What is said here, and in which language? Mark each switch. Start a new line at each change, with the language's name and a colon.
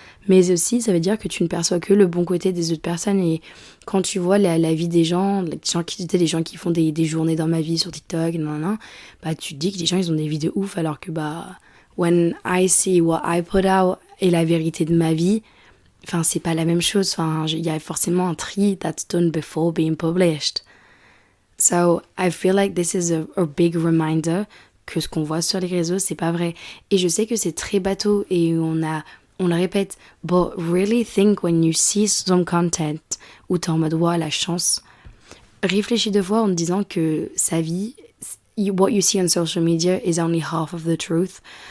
French: Mais aussi, ça veut dire que tu ne perçois que le bon côté des autres personnes. Et quand tu vois la vie des gens qui font des journées dans ma vie sur TikTok, bah, tu te dis que les gens, ils ont des vies de ouf, alors que bah...
English: when I see what I put out
French: et la vérité de ma vie, enfin, c'est pas la même chose. Enfin, il y a forcément un tri
English: that's done before being published. So, I feel like this is a big reminder
French: que ce qu'on voit sur les réseaux, c'est pas vrai. Et je sais que c'est très bateau et on le répète,
English: but really think when you see some content
French: où t'es en mode, wow, la chance. Réfléchis deux fois en te disant que sa vie,
English: what you see on social media is only half of the truth.